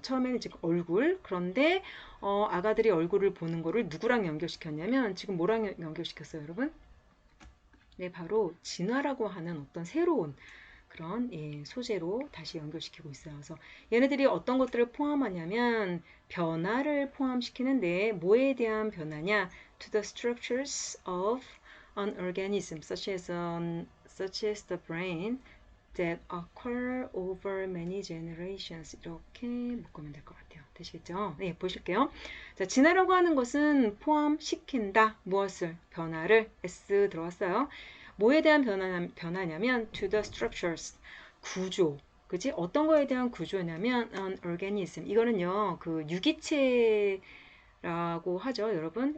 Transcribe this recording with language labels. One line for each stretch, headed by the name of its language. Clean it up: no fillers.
Korean: 처음에는 지금 얼굴, 그런데 아가들이 얼굴을 보는 거를 누구랑 연결시켰냐면 지금 뭐랑 연결시켰어요, 여러분? 네, 바로 진화라고 하는 어떤 새로운 그런 소재로 다시 연결시키고 있어요. 그래서 얘네들이 어떤 것들을 포함하냐면 변화를 포함시키는데 뭐에 대한 변화냐?
English: To the structures of an organism, such as the brain, that occur over many generations.
Korean: 이렇게 묶으면 될 것 같아요. 되시겠죠? 네, 보실게요. 자, 진화라고 하는 것은 포함시킨다. 무엇을? 변화를. S 들어왔어요. 뭐에 대한 변화냐면
English: to the structures.
Korean: 구조. 그지? 어떤 거에 대한 구조냐면
English: an organism.
Korean: 이거는요, 그 유기체 라고 하죠, 여러분.